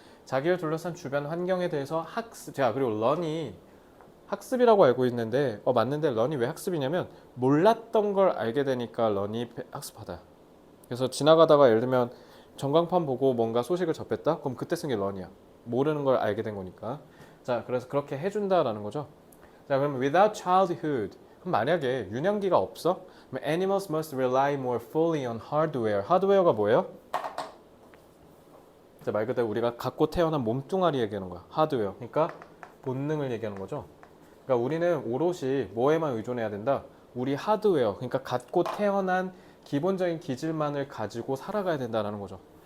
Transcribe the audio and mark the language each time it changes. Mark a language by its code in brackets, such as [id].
[ko] 자기를 둘러싼 주변 환경에 대해서 학습, 자, 그리고 learn이 학습이라고 알고 있는데 맞는데 learn이 왜 학습이냐면 몰랐던 걸 알게 되니까 learn이 학습하다. 그래서 지나가다가 예를 들면 전광판 보고 뭔가 소식을 접했다? 그럼 그때 쓴 게 learn이야. 모르는 걸 알게 된 거니까. 자, 그래서 그렇게 해준다라는 거죠. 자, 그럼 [en] without childhood, [ko] 그럼 만약에 유년기가 없어? [en] 그럼 animals must rely more fully on hardware. [ko] 하드웨어가 뭐예요? 자, 말 그대로 우리가 갖고 태어난 몸뚱아리 얘기하는 거야. 하드웨어. 그러니까 본능을 얘기하는 거죠. 그러니까 우리는 오롯이 뭐에만 의존해야 된다? 우리 하드웨어, 그러니까 갖고 태어난 기본적인 기질만을 가지고 살아가야 된다는 거죠.